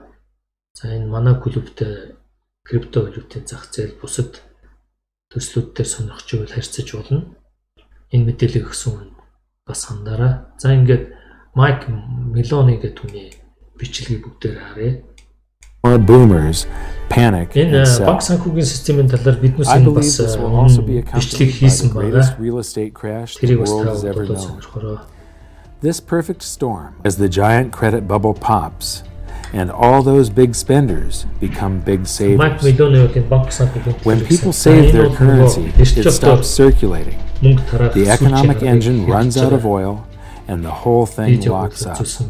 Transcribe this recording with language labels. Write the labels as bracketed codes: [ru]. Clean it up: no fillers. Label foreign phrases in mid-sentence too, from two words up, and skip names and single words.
[mn] За энэ манай клубтэй криптовалютын зах зээл бусад төслүүд дээр сонирхож байвал харьцаж болно. Энэ мэдээлэл өгсөн хүн бас хандаарай. За ингээд Майк Мелони гэдэг түүний бичлэгийг бүгдээр харъя. [en] Boomers panic and sell. [mn] Банк санхүүгийн системийн талаар биднээс энэ бас бичлэг хийсэн байгаа. [en] Real estate crash the world has ever known. This perfect storm as the giant credit bubble pops and all those big spenders become big savers. When people save their currency, it stops circulating. The economic engine runs out of oil and the whole thing locks up.